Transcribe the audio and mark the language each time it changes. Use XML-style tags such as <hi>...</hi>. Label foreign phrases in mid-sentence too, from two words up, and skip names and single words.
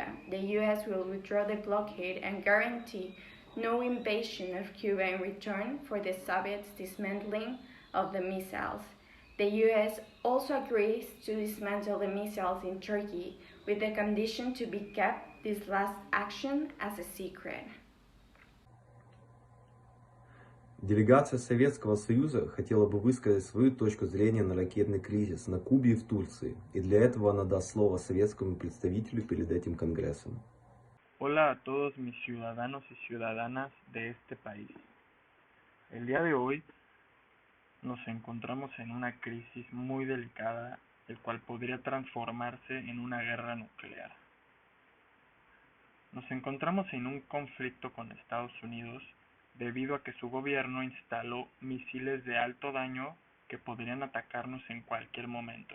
<en>The US will withdraw the blockade and guarantee no invasion of Cuba in return for the Soviets' dismantling of the missiles. The US also agrees to dismantle the missiles in Turkey with the condition to be kept this last action as a secret.</en> <ru>Делегация Советского Союза хотела бы высказать свою точку зрения на ракетный кризис на Кубе и в Турции, и для этого она даст слово советскому представителю перед этим Конгрессом.</ru> <es>Hola a todos mis ciudadanos y ciudadanas de este país. El día de hoy nos encontramos en una crisis muy delicada, el cual podría transformarse en una guerra nuclear. Nos encontramos en un conflicto con Estados Unidos debido a que su gobierno instaló misiles de alto daño que podrían atacarnos en cualquier momento.</es>